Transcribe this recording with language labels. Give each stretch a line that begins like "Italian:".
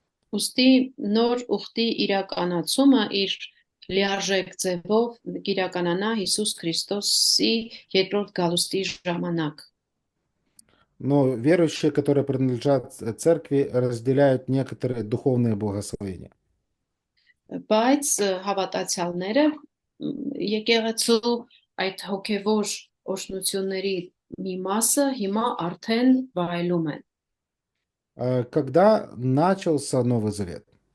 Armenian: Ուստի նոր ուխտի իրականացումը իր լիարժեք ձևով կիրականանա Հիսուս Քրիստոսի երկրորդ գալուստի ժամանակ։
Russian: Но верующие, которые принадлежат церкви, разделяют некоторые духовные благословения.
Armenian: Բայց հավատացյալները եկեղեցու այդ հոգևոր օրհնությունների մի մասը հիմա արդեն վայելում են։
Russian: Когда начался Новый Завет?